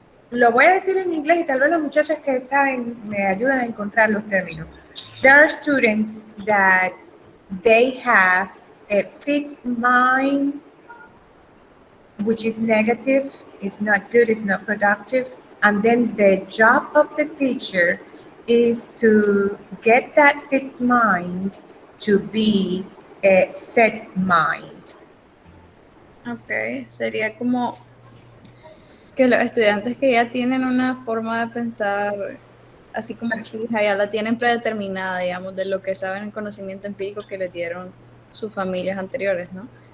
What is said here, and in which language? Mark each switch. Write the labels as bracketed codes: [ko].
[es] Lo voy a decir en inglés y tal vez las muchachas que saben me ayudan a encontrar los términos. [en] There are students that they have a fixed mind, which is negative, is not good, is not productive, and then the job of the teacher is to get that fixed mind to be a set mind. [es] Ok, sería como que los estudiantes que ya tienen una forma de pensar así como fija, ya la tienen predeterminada, digamos, de lo que saben en conocimiento empírico que les dieron sus familias anteriores, ¿no?